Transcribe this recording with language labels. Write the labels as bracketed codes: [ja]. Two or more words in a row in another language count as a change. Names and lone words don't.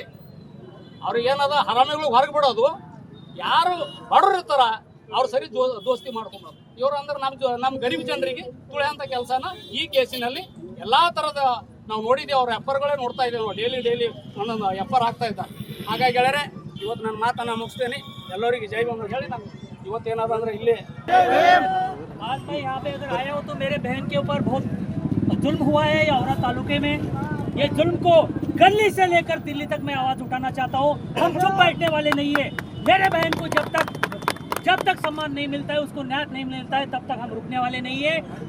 [kn] ಅವ್ರಿಗೆ ಏನದ ಹರಾಮಿಗಳು ಹೊರಗೆ ಬಿಡೋದು, ಯಾರು ಬಡವ್ರು ಇರ್ತಾರ ಅವ್ರು ಸರಿ ದೋಸ್ತಿ ಮಾಡ್ಕೊಂಬೋದು. ಇವ್ರು ಅಂದ್ರೆ ನಮ್ಮ ಗರೀಬ್ ಜನರಿಗೆ ತುಳಿಯಂಥ ಕೆಲಸನ ಈ ಕೇಸಿನಲ್ಲಿ ಎಲ್ಲಾ ಥರದ ನಾವು ನೋಡಿದ್ದೀವಿ. ಅವ್ರ ಎಫರ್ಗಳೇ ನೋಡ್ತಾ ಇದ್ದೇವೆ ನಾವು. ಡೈಲಿ ಒಂದೊಂದು ಎಫರ್ ಆಗ್ತಾ ಇದ್ದಾರೆ. ಹಾಗಾಗಿ ಗೆಳೆಯರೆ ಇವತ್ತು ನನ್ನ ಮಾತನ್ನು ಮುಗಿಸ್ತೇನೆ. ಎಲ್ಲರಿಗೆ ಜೈ ಬಂದು ಹೇಳಿ ನಾನು ಇವತ್ತೇನಾದ್ರು ಅಂದ್ರೆ ಇಲ್ಲಿ [hi] आज मैं यहाँ पे अगर आया हूँ तो मेरे बहन के ऊपर बहुत जुल्म हुआ है औरा तालुके में। ये जुल्म को गली से लेकर दिल्ली तक मैं आवाज़ उठाना चाहता हूँ। हम चुप बैठने वाले नहीं है। मेरे बहन को जब तक सम्मान नहीं मिलता है, उसको न्याय नहीं मिलता है, तब तक हम रुकने वाले नहीं है।